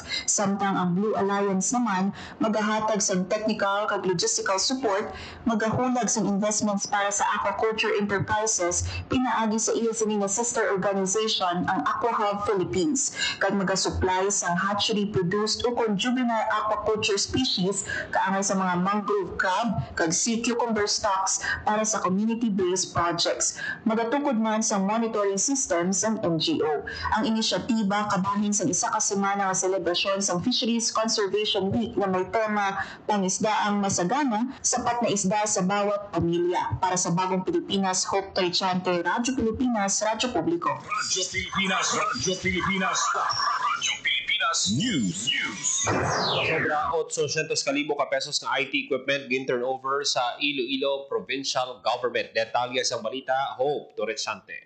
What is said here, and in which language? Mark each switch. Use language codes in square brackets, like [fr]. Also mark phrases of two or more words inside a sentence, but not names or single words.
[hil] Samtang ang Blue Alliance naman magahatag sa technical kag [en] logistical support, [hil] magahulag sa investments para sa [en] aquaculture enterprises [hil] pinaagi sa iya sini nga sister organization ang AquaHub Philippines kag magasupply sang [en] hatchery produced [hil] o kon [en] juvenile aquaculture species [hil] kaangay sa mga [en] mangrove crab [hil] kag [en] sea cucumber stocks [hil] para sa [en] community-based projects. [hil] Magatukod man sa [en] monitoring systems [hil] ang NGO. Ang inisyatiba kabahin sa isa ka semana nga selebrasyon sa Fisheries Conservation Week na may tema Pangisdaang Masagana, sapat na isda sa bawat pamilya. [tl] Para sa Bagong Pilipinas, Hope Trichante, Radyo Pilipinas, Radyo Publiko. Radyo Pilipinas. Radyo Pilipinas. Radyo Pilipinas News. [hil] sobra 800,000 ka pesos nga [en] IT equipment [hil] gin-turnover sa Iloilo Provincial Government. Detalye sa balita, Hope Torrechante.